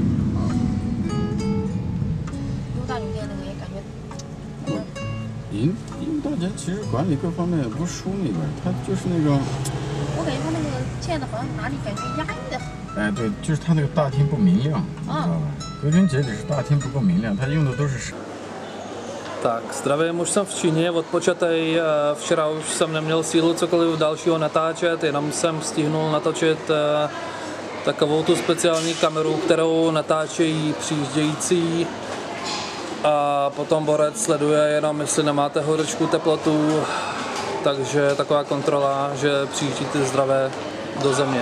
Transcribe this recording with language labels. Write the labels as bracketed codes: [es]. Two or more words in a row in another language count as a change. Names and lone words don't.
[zh] 优大酒店那个也感觉。银大街其实管理各方面不输那边，它就是那种。我感觉它那个建的好像哪里感觉压抑的。哎，对，就是它那个大厅不明亮，你知道吧？归根结底是大厅不够明亮，它用的都是。 [cs] Tak, zdravím, už jsem v Číně, odpočatej, včera už jsem neměl sílu cokoliv dalšího natáčet, jenom jsem stihnul natočit takovou tu speciální kameru, kterou natáčejí přijíždějící a potom borec sleduje jenom, jestli nemáte horečku, teplotu, takže taková kontrola, že přijíždíte zdravé do země.